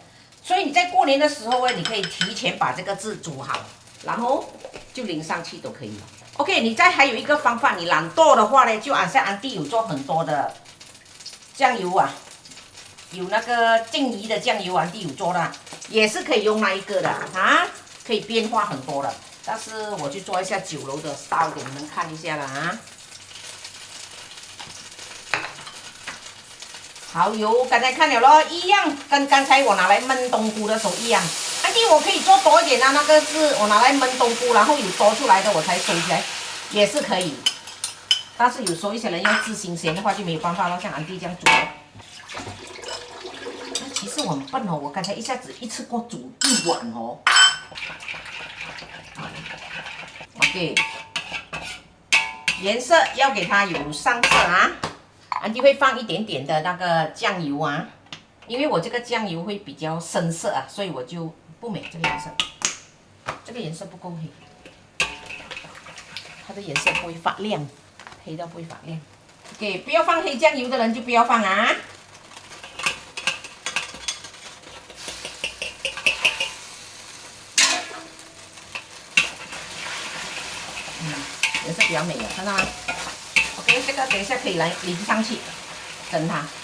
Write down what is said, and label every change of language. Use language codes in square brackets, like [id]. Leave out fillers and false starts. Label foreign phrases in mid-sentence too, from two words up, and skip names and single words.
[zh] 所以你在過年的時候呢，你可以提前把這個汁煮好，然後就淋上去都可以了。OK， 你再還有一個方法，你懶惰的話呢，就好像Aunty有做很多的醬油啊，有那個靜怡的醬油 Aunty 有做的，也是可以用那一個的啊，可以變化很多的。但是我就做一下酒樓的 style 給你們看一下了啊。蠔油剛才看了咯，一樣跟剛才我拿來燜冬菇的時候一樣。Aunty我可以做多一點啊，那個是我拿來燜冬菇，然後有多出來的我才收起來，也是可以。但是有時候一些人要吃新鮮的話就沒有辦法了，像 Aunty這樣煮。其實我很笨哦，我剛才一下子一次過煮1碗哦。 OK， 顏色要給它有上色啊。安迪會放一點點的那個醬油啊，因為我這個醬油會比較深色啊，所以我就不美這個顏色，這個顏色不夠黑，它的顏色不會發亮，黑到不會發亮。OK，不要放黑醬油的人就不要放啊。顏色比較美了，看到嗎 ？OK， 這個等一下可以來淋上去，蒸它。